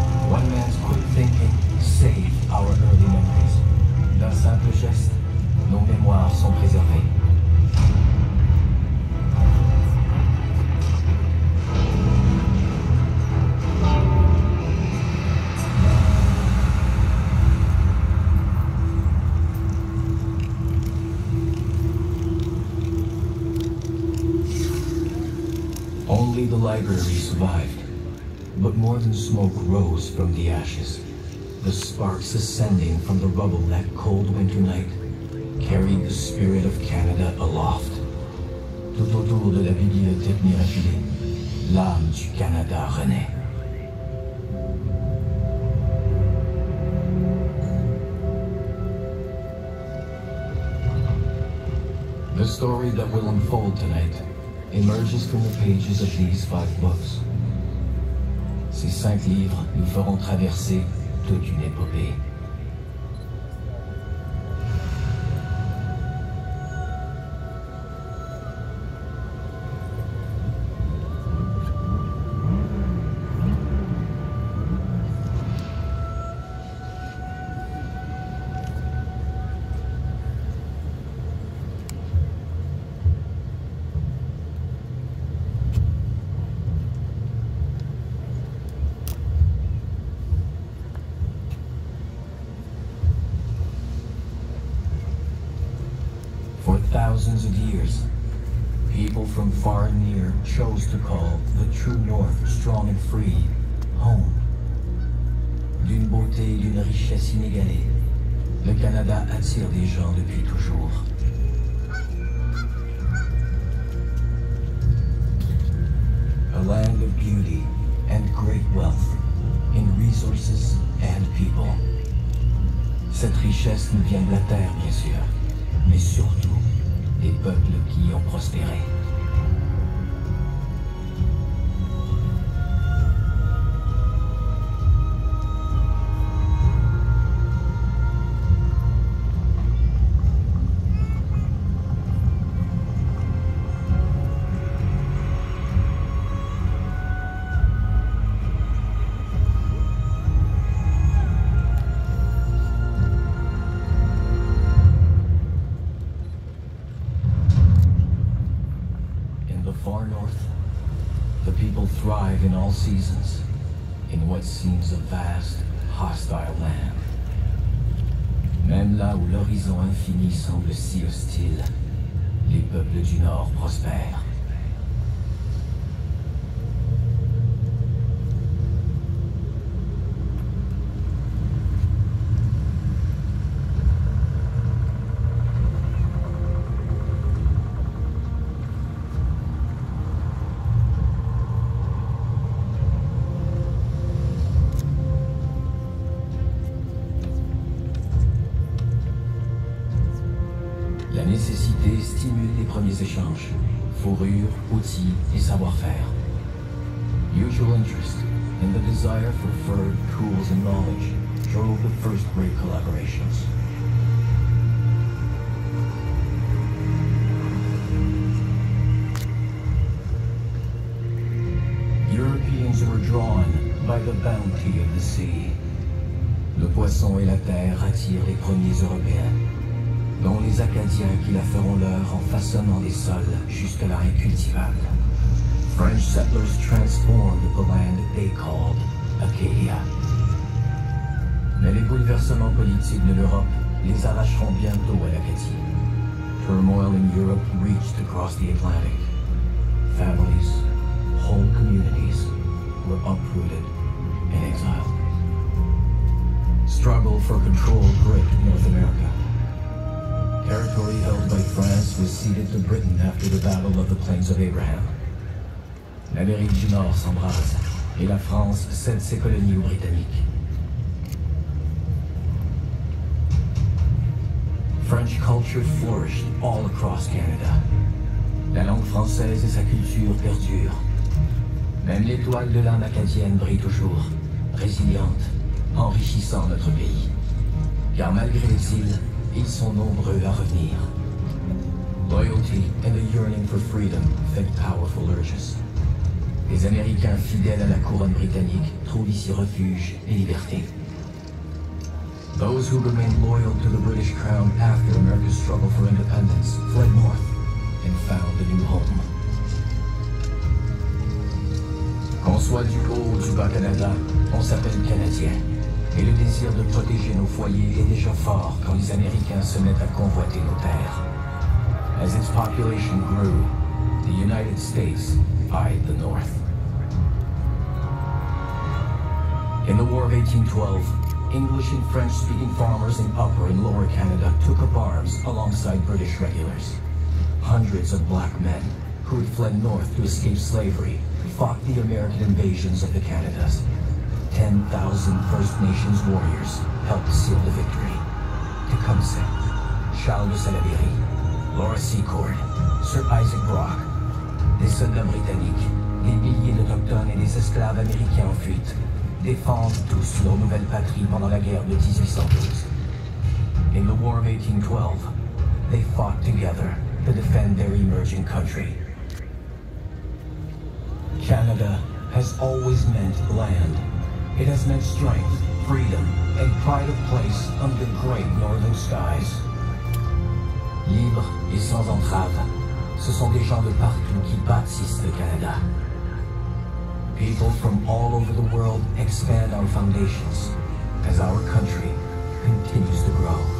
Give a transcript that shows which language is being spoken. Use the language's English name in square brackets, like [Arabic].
[English] One man's quick thinking saved our early memories. [French] D'un simple geste, nos mémoires sont préservées. [English] Only the library survived, but more than smoke rose from the ashes. The sparks ascending from the rubble that cold winter night carried the spirit of Canada aloft. [French] Tout autour de la bibliothèque miraculée, l'âme du Canada renaît. [English] The story that will unfold tonight emerges from the pages of these 5 books. [French] Ces 5 livres nous feront traverser toute une épopée. [English] For thousands of years, people from far and near chose to call the true North, strong and free, home. [French] D'une beauté et d'une richesse inégalée, le Canada attire des gens depuis toujours. [English] A land of beauty and great wealth, in resources and people. [French] Cette richesse nous vient de la terre, bien sûr, mais surtout des peuples qui y ont prospéré. [English] Far north, the people thrive in all seasons, in what seems a vast, hostile land. [French] Même là où l'horizon infini semble si hostile, les peuples du Nord prospèrent. La nécessité stimule les premiers échanges, fourrure, outils et savoir-faire. [English] Mutual interest and the desire for fur, tools and knowledge drove the first great collaborations. Europeans were drawn by the bounty of the sea. [French] Le poisson et la terre attirent les premiers Européens, dont les Acadiens qui la feront leur en façonnant des sols jusque-là incultivables. [English] French settlers transformed the land they called Acadia. [French] Mais les bouleversements politiques de l'Europe les arracheront bientôt à l'Acadie. [English] Turmoil in Europe reached across the Atlantic. Families, whole communities were uprooted and exiled. Struggle for control gripped North America. Territory held by France was ceded to Britain after the Battle of the Plains of Abraham. [French] L'Amérique du Nord s'embrase et la France cède ses colonies aux Britanniques. [English] French culture flourished all across Canada. [French] La langue française et sa culture perdurent. Même l'étoile de l'âme acadienne brille toujours, résiliente, enrichissant notre pays. Car malgré l'exil, ils sont nombreux à revenir. [English] Loyalty and a yearning for freedom fed powerful urges. [French] Les Américains fidèles à la couronne britannique trouvent ici refuge et liberté. [English] Those who remained loyal to the British crown after America's struggle for independence fled north and found a new home. [French] Qu'on soit du haut ou du bas Canada, on s'appelle Canadien. Et le désir de protéger nos foyers est déjà fort quand les Américains se mettent à convoiter nos terres. [English] As its population grew, the United States eyed the North. In the War of 1812, English and French-speaking farmers in Upper and Lower Canada took up arms alongside British regulars. Hundreds of black men who had fled north to escape slavery fought the American invasions of the Canadas. 10,000 First Nations warriors helped seal the victory. [French] Tecumseh, Charles de Salaberry, Laura Secord, Sir Isaac Brock, des soldats britanniques, des milliers d'Autochtones et des esclaves américains en fuite, défendent tous leur nouvelle patrie pendant la guerre de 1812. [English] In the War of 1812, they fought together to defend their emerging country. Canada has always meant land. It has meant strength, freedom, and pride of place under the great northern skies. [French] Libre et sans entrave, ce sont des gens de partout qui bâtissent le Canada. [English] People from all over the world expand our foundations as our country continues to grow.